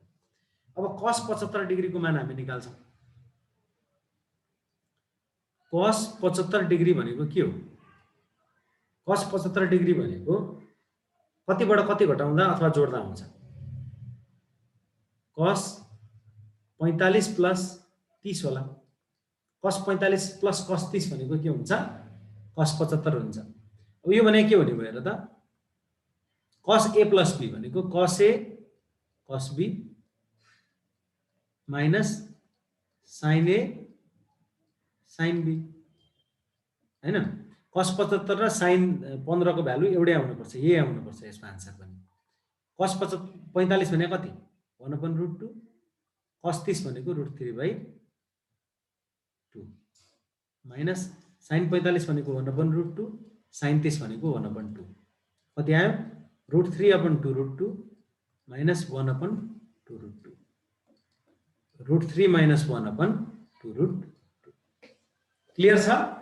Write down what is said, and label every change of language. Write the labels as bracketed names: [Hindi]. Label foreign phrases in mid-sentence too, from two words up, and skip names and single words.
[Nepali] अब cos 75 डिग्रीको मान हामी निकाल्छौँ। cos 75 डिग्री भनेको के हो, cos 75 डिग्री भनेको कतिबाट कति घटाउँदा अथवा जोड्दा हुन्छ, cos 45 प्लस 30 होला। cos 45 प्लस cos 30 भनेको के हुन्छ, cos 75 हुन्छ। अब यो भने के हुने भयो र त, [English] cos a plus b [Nepali] भनेको [English] cos a cos b minus sine a sine b [Nepali] हैन। cos 75 र साइन 15 को भ्यालु एउटै आउनुपर्छ, यही आउनुपर्छ यसमा आन्सर पनि। cos 45 भने कति 1/√2, cos 30 भनेको √3/2 माइनस साइन 45 भनेको 1/√2, साइन 30 भनेको 1/2 कति आयो √3/2√2 माइनस 1/2√2 √3 माइनस 1/2√2 क्लियर छ?